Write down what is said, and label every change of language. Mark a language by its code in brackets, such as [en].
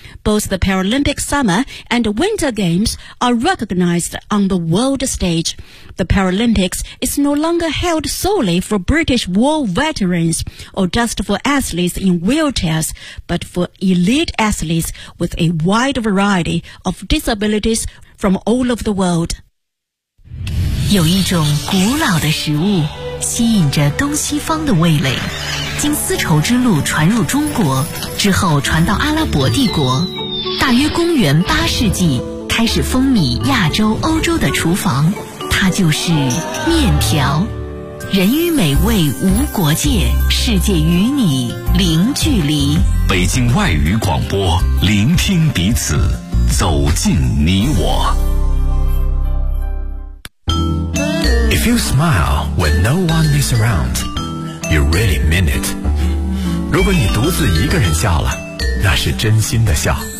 [en] Both the Paralympic Summer and Winter Games are recognized on the world stage. The Paralympics is no longer held solely for British war veterans or just for athletes in wheelchairs, but for elite athletes with a wide variety of disabilities from all over the world. [zh] 有一种古老的食物吸引着东西方的味蕾，经丝绸之路传入中国之后传到阿拉伯帝国，大约公元八世纪开始风靡亚洲欧洲的厨房，它就是面条。人与美味无国界，世界与你零距离。北京外语广播，聆听彼此，走进你我。 [en] If you smile when no one is around, you really mean it. [zh] 如果你独自一个人笑了，那是真心的笑。